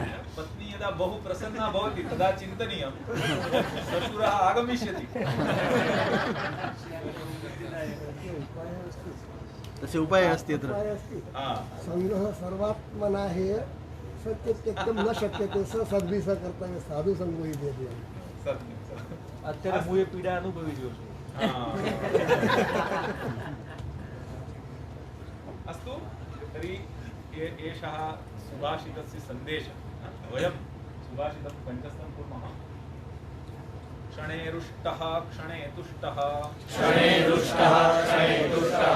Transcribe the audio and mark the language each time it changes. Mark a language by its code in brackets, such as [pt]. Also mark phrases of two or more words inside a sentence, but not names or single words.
[sa] पत्नी यदा बहु प्रसन्ना भवति तदा चिन्तनीयं ससुरः आगमिष्यति। तस्य उपायः अस्ति अत्र। संग्रह सर्वात्मना हेय सत्य त्यक्तुं न शक्यते स सद्भिः स कर्तव्य साधु संगो हि वेदे। [gu] અત્યારે હું એ પીડા અનુભવી રહ્યો છું. [sa] अस्तु तर्हि एषः सुभाषितस्य सन्देशः। वयं सुभाषितं कण्ठस्थं कुर्मः। क्षणे रुष्टः क्षणे तुष्टः, क्षणे रुष्टः क्षणे तुष्टः,